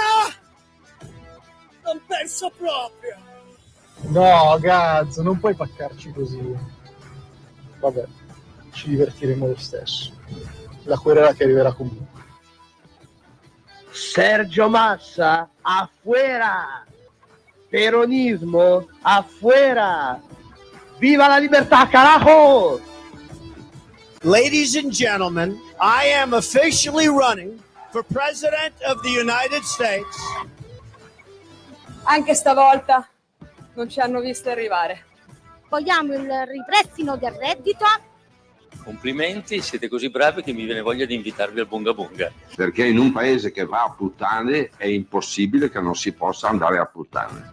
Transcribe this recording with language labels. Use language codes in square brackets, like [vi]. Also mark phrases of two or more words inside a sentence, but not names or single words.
[it] Entra. Non penso proprio. No, Gaz, non puoi paccarci così. Vabbè, ci divertiremo lo stesso. La querela che arriverà comunque. [es] Sergio Massa, afuera! Peronismo, afuera! Viva la libertà, carajo! [en] Ladies and gentlemen, I am officially running for President of the United States. [it] Anche stavolta non ci hanno visto arrivare. Vogliamo il ripristino del reddito. Complimenti, siete così bravi che mi viene voglia di invitarvi al Bunga Bunga. Perché in un paese che va a puttane è impossibile che non si possa andare a puttane.